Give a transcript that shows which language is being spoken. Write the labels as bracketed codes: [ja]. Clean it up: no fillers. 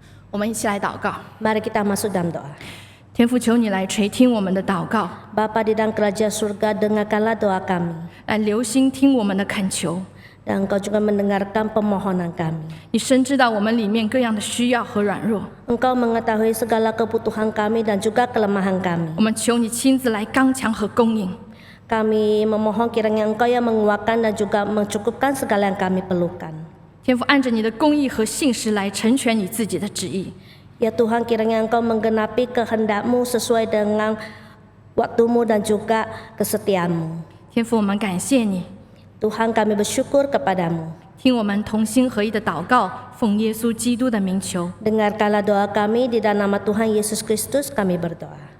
[zh] 我们一起来祷告。 [id] Mari kita masuk dalam doa. [zh] 天父，求你来垂听我们的祷告， [id] Bapa di dalam kerajaan surga, dengarkanlah doa kami. [zh] 来留心听我们的恳求。 [id] Dan Engkau juga mendengarkan permohonan kami. [zh] 你深知道我们里面各样的需要和软弱， [id] Engkau mengetahui segala kebutuhan kami dan juga kelemahan kami. [zh] 我们求你亲自来刚强和供应。 [id] Kami memohon kiranya Engkau yang menguatkan dan juga mencukupkan segala yang kami perlukan. [zh] 天父，按着你的公义和信实来成全你自己的旨意。 [id] Ya Tuhan, kiranya Engkau menggenapi kehendak-Mu sesuai dengan waktu-Mu dan juga kesetiaan-Mu. [zh] 天父，我们感谢你， [id] Tuhan, kami bersyukur kepadamu. [zh] 听我们同心合意的祷告，奉耶稣基督的名求， [id] Dengarkanlah doa kami di dalam nama Tuhan Yesus Kristus kami berdoa.